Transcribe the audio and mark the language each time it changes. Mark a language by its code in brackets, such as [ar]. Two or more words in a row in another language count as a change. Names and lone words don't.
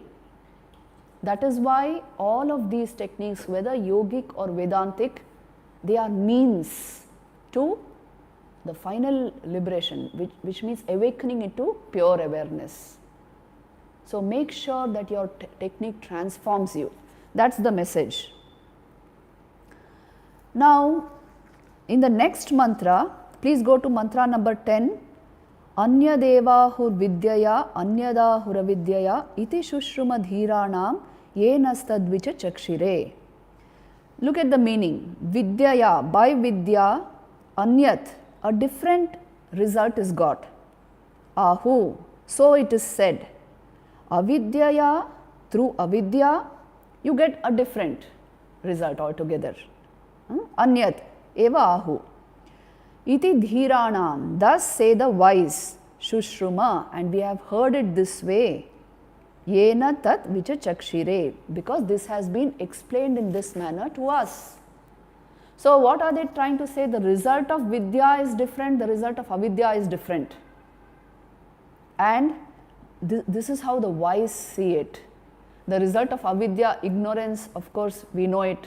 [en] That is why all of these techniques, whether yogic or Vedantic, they are means to the final liberation, which means awakening into pure awareness. So make sure that your technique transforms you. That's the message. Now, in the next mantra, please go to mantra number 10. [sa] Anyadevahur vidyaya anyadahura vidyaya iti shushruma dhiranam yenastadvicha chakshire. [en] Look at the meaning. Vidyaya, by vidya, anyat, a different result is got. Ahu, so it is said. Avidyaya, through avidya, you get a different result altogether. [sa] Anyat, eva ahu. Iti dhiranam, [en] thus say the wise, shushruma, and we have heard it this way. [sa] Yena tat vicha chakshire, [en] because this has been explained in this manner to us. So what are they trying to say? The result of vidya is different, the result of avidya is different. And this is how the wise see it. The result of avidya, ignorance, of course we know it.